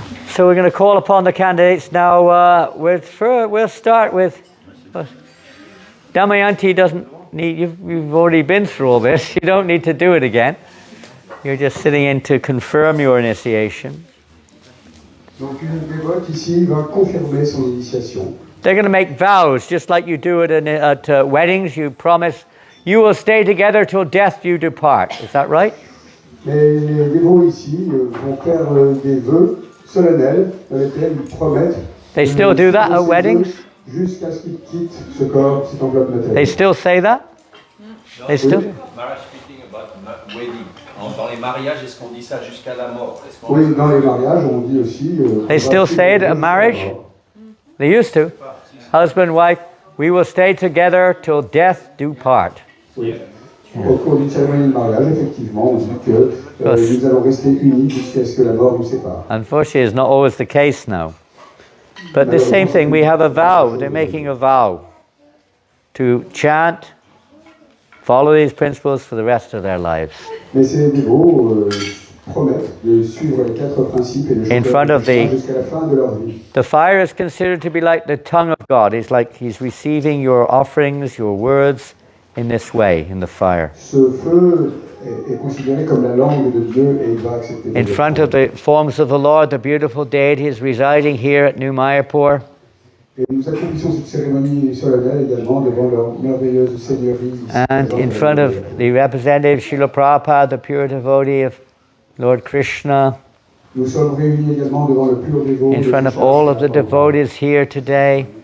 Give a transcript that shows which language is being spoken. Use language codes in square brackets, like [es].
[en] So we're going to call upon the candidates now. We'll start with Damayanti. Doesn't need. You've already been through all this. You don't need to do it again. You're just sitting in to confirm your initiation. [fr] Donc une dévote ici va confirmer son initiation. [en] They're going to make vows, just like you do it at weddings. You promise you will stay together till death you depart. Is that right? [fr] Mais les dévots ici vont faire des vœux solennels dans lesquels ils promettent. [en] They still do that at weddings? [fr] Jusqu'à ce qu'ils quittent ce corps, cette enveloppe matérielle. [en] They still say that? They still? Marriage speaking about wedding. [fr] Dans les mariages, est-ce qu'on dit ça jusqu'à la mort? Oui, dans les mariages, on dit aussi. [en] They still say it at marriage? They used to. Husband, wife, we will stay together till death do part. [fr] Oui. Au cours d'une cérémonie de mariage, effectivement, on dit que nous allons rester unis jusqu'à ce que la mort nous sépare. [en] Unfortunately, it's not always the case now. But the same thing, we have a vow. They're making a vow to chant, follow these principles for the rest of their lives. [fr] Mais ces dévots promettent de suivre les 4 principes et de chanter jusqu'à la fin de leur vie. [en] The fire is considered to be like the tongue of God. It's like He's receiving your offerings, your words in this way, in the fire. [fr] Ce feu est considéré comme la langue de Dieu et il va accepter. [en] In front of the forms of the Lord, the beautiful deities residing here at New Mayapur. [fr] Et nous accomplissons cette cérémonie solennelle également devant leur merveilleuse seigneurie. [en] And in front of the representative Srila Prabhupada, the pure devotee of Lord Krishna. [fr] Nous sommes réunis également devant le pur dévot. [en] In front of all of the devotees here today.